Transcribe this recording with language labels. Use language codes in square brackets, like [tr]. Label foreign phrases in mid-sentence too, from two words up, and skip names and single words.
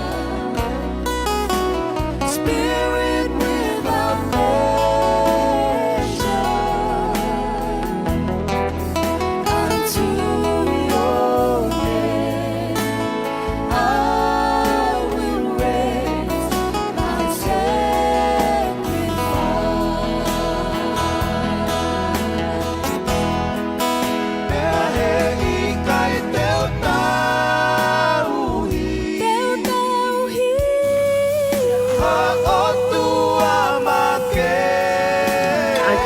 [en] Spirit without measure, unto your name I will raise my sacrifice. [to] Pea he ikai teu tauhi, Teu tauhi, ha Otua ma kehe,